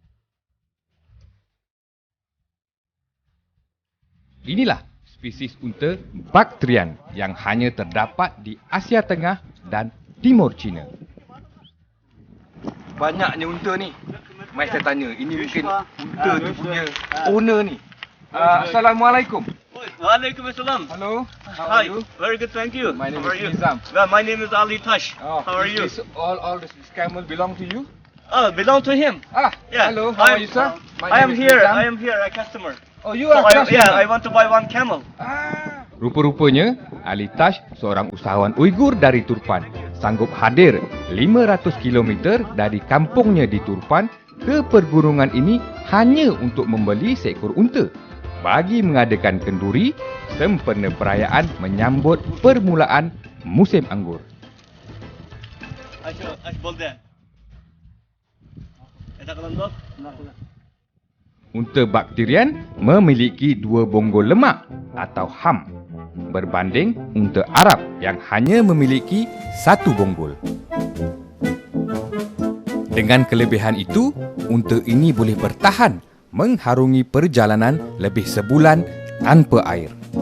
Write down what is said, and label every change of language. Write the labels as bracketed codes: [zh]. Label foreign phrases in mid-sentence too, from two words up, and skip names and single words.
[ms] Inilah spesies unta Bactrian yang hanya terdapat di Asia Tengah dan Timur China. Banyaknya unta ni. Mai saya tanya, ini mungkin unta tu punya owner ni. Assalamualaikum. Waalaikumsalam. [en] Hello. How Hi. are you? Very good, thank you. My name How are is you? Nizam. Well, my name is Ali Tash. Oh, How are you? All this camel belong to you? Oh, belong to him. Yeah. Hello. How are you, sir? My I name am is here. Nizam. I am here, a customer. Oh, you So are customer. yeah, I want to buy one camel. [ms] Rupa-rupanya, Ali Tash, seorang usahawan Uighur dari Turpan, sanggup hadir 500 km dari kampungnya di Turpan ke pergunungan ini hanya untuk membeli seekor unta. bagi mengadakan kenduri sempena perayaan menyambut permulaan musim anggur. [ug] Aç bol de. Takılan dok. [ms] Unta bakterian memiliki 2 bonggol lemak atau ham berbanding unta Arab yang hanya memiliki 1 bonggol. Dengan kelebihan itu, unta ini boleh bertahan mengharungi perjalanan lebih sebulan tanpa air.